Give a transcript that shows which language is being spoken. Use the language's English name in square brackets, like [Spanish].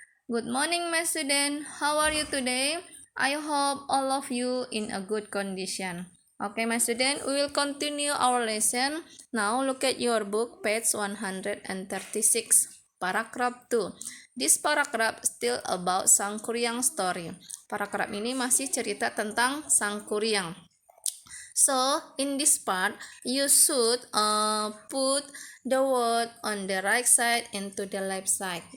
[English] Good morning, my student. How are you today? I hope all of you in a good condition. Okay, my student, we will continue our lesson. Now look at your book, page 136, paragraph 2. This paragraph still about Sang Kuryang story. [Indonesian] Paragraph ini masih cerita tentang Sang Kuryang. [English] So, in this part, you should put the word on the right side into the left side.